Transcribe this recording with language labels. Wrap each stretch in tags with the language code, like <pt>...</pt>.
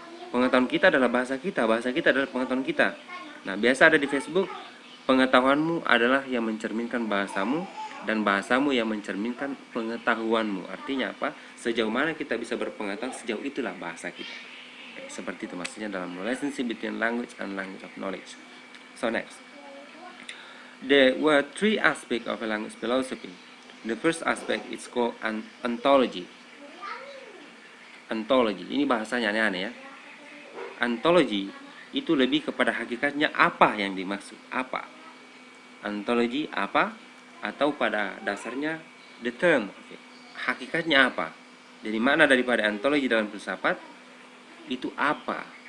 <id>Pengetahuan kita adalah bahasa kita adalah pengetahuan kita. Nah, biasa ada di Facebook, pengetahuanmu adalah yang mencerminkan bahasamu, dan bahasamu yang mencerminkan pengetahuanmu. Artinya apa? Sejauh mana kita bisa berpengetahuan, sejauh itulah bahasa kita. Seperti itu maksudnya dalam</id> <en>relationship between language and language of knowledge. So next, there were three aspects of a language philosophy. The first aspect is called ontology.</en> <id>Ontology, ini bahasanya aneh-aneh ya. Ontology itu lebih kepada hakikatnya apa yang dimaksud, apa. Ontology apa, atau pada dasarnya the term, hakikatnya apa. Jadi makna daripada ontology dalam filsafat itu apa.</id>